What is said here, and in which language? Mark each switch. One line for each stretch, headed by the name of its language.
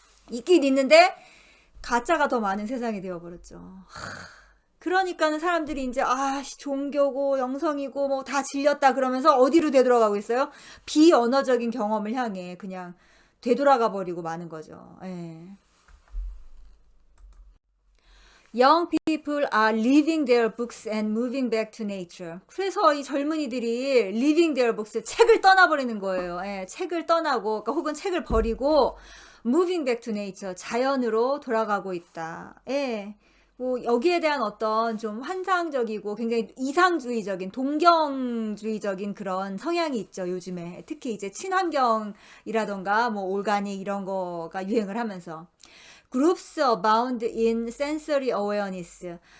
Korean: 있긴 있는데 가짜가 더 많은 세상이 되어버렸죠. 그러니까는 사람들이 이제 종교고 영성이고 뭐 다 질렸다 그러면서 어디로 되돌아가고 있어요? 비언어적인 경험을 향해 그냥 되돌아가 버리고 마는 거죠. 예.
English: Young people are leaving their books and moving back to nature.
Korean: 그래서 이 젊은이들이
English: leaving their books,
Korean: 책을 떠나버리는 거예요. 예, 책을 떠나고, 그러니까 혹은 책을 버리고
English: moving back to nature,
Korean: 자연으로 돌아가고 있다. 예. 뭐 여기에 대한 어떤 좀 환상적이고 굉장히 이상주의적인, 동경주의적인 그런 성향이 있죠, 요즘에. 특히 이제 친환경이라던가 뭐 올가닉 이런 거가 유행을 하면서.
English: Groups abound in sensory awareness.